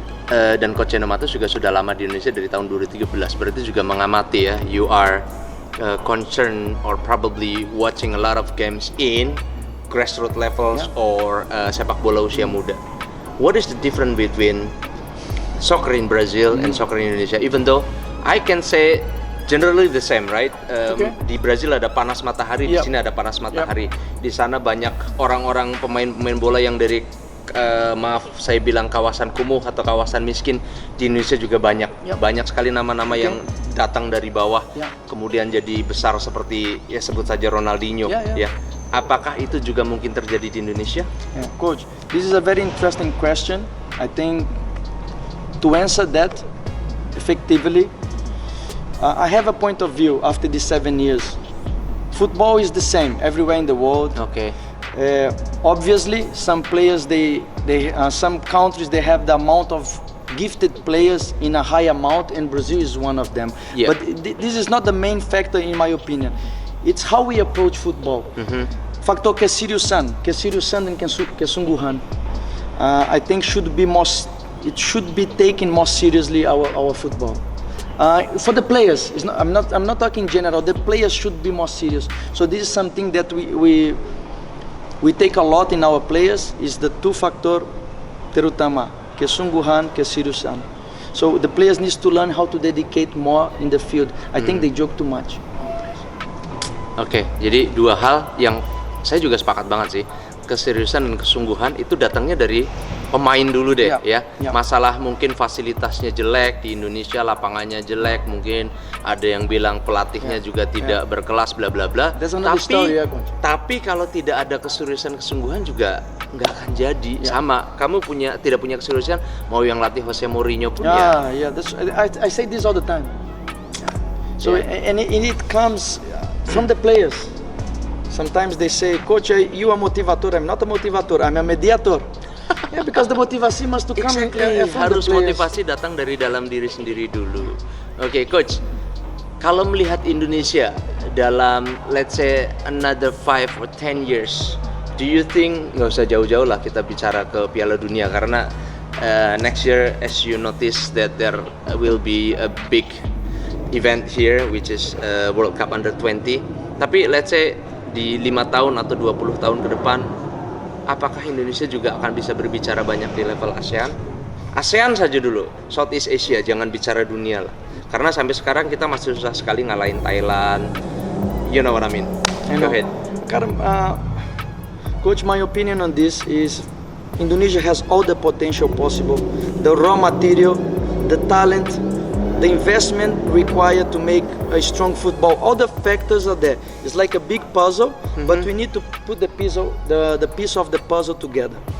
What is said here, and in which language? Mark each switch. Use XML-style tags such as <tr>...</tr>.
<id>Dan Coach Jeno Matos juga sudah lama di Indonesia dari tahun 2013, berarti juga mengamati ya.</id> <en>You are concerned or probably watching a lot of games in grassroots levels or</en> <id>sepak bola usia muda.</id> <en>What is the difference between soccer in Brazil and soccer in Indonesia? Even though I can say generally the same, right?</en> <id>Di Brazil ada panas matahari, di sini ada panas matahari. Di sana banyak orang-orang pemain bola yang dari maaf saya bilang kawasan kumuh atau kawasan miskin. Di Indonesia juga banyak. Banyak sekali nama-nama yang datang dari bawah, kemudian jadi besar seperti ya sebut saja Ronaldinho. Ya. Apakah itu juga mungkin terjadi di Indonesia?</id> <en>Yeah, Coach, this is a very interesting question. I think to answer that effectively, I have a point of view after these 7 years. Football is the same everywhere in the world.</en> <id>Oke.</id> <en>Obviously, some players, some countries, they have the amount of gifted players in a high amount, and Brazil is one of them. Yeah. But this is not the main factor, in my opinion. It's how we approach football.</en> <id>Faktor keseriusan dan kesungguhan,</id> <en>I think it should be taken more seriously our football. For the players, I'm not talking general. The players should be more serious. So this is something that we take a lot in our players. Is the 2 factor</en> <id>terutama kesungguhan, keseriusan.</id> <en>So the players needs to learn how to dedicate more in the field. I think they joke too much.</en> <id>Oke, jadi 2 hal yang saya juga sepakat banget sih. Keseriusan dan kesungguhan itu datangnya dari pemain dulu deh ya. Masalah mungkin fasilitasnya jelek di Indonesia, lapangannya jelek, mungkin ada yang bilang pelatihnya juga tidak berkelas bla bla bla. Tapi kalau tidak ada keseriusan kesungguhan juga nggak akan jadi. Sama, kamu tidak punya keseriusan, mau yang latih Jose Mourinho pun</id> <en>I say this all the time. So and it comes from the players. Sometimes they say, Coach, you are motivator. I'm not a motivator. I'm a mediator. Yeah, because the</en> <id>motivasi</id> <en>must to come Exactly. from</en> <id>Harus</id> <en>the players.</en> <id>motivasi datang dari dalam diri sendiri dulu. Oke, coach. Kalau melihat Indonesia dalam</id> <en>let's say another 5 or 10 years, do you think</en> <id>nggak usah jauh-jauh lah kita bicara ke Piala Dunia karena</id> <en>next year as you notice that there will be a big event here which is World Cup Under 20.</en> <id>Tapi</id> <en>let's say</en> <id>di 5 tahun atau 20 tahun ke depan, apakah Indonesia juga akan bisa berbicara banyak di level ASEAN? ASEAN saja dulu, Southeast Asia, jangan bicara dunia lah. Karena sampai sekarang kita masih susah sekali ngalahin Thailand.</id> <en>You know what I mean? I Go know. ahead. Karam, Coach, my opinion on this is Indonesia has all the potential possible, the raw material, the talent, the investment required to make a strong football. All the factors are there. It's like a big puzzle, but we need to put the piece of the puzzle together.</en>